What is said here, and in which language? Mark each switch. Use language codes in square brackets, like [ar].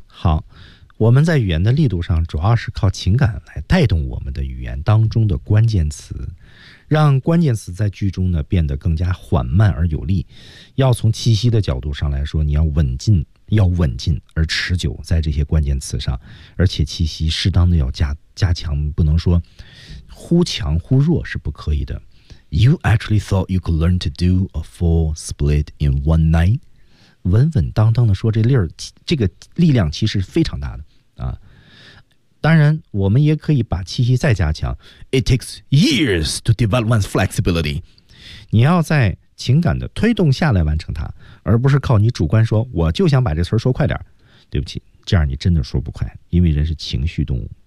[zh] 好，我们在语言的力度上，主要是靠情感来带动我们的语言当中的关键词，让关键词在句中呢变得更加缓慢而有力。要从气息的角度上来说，你要稳进。要稳进而持久在这些关键词上，而且气息适当的要加强，不能说忽强忽弱是不可以的。 [en] You actually thought you could learn to do a full split in one night? [zh] 稳稳当当的说这粒儿，这个力量其实非常大的啊。当然，我们也可以把气息再加强。 [en] It takes years to develop one's flexibility. [zh] 你要在情感的推动下来完成它，而不是靠你主观说我就想把这词说快点，对不起，这样你真的说不快，因为人是情绪动物。